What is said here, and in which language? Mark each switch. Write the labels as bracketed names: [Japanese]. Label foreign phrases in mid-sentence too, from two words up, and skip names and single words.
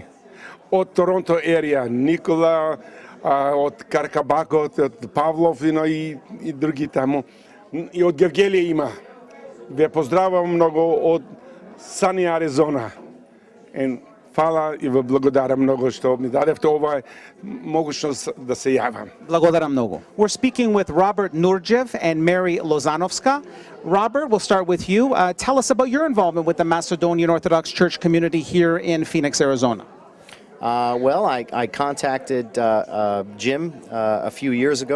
[Macedonian] Од Торонто ерија, Никола, од Каркабакот, од Павлов и други таму. И од Гевгелија има. Ве поздравувам многу од Сани, Аризона. Фала и ве благодарам многу што ми дадевте ова могушност да се јавам. Благодарам многу. [English] We're speaking with Robert Nurjev and Mary Lozanovska. Robert, we'll start with you. Tell us about your involvement with the Macedonian Orthodox Church community here in Phoenix, Arizona. Well, I contacted Jim a few years ago.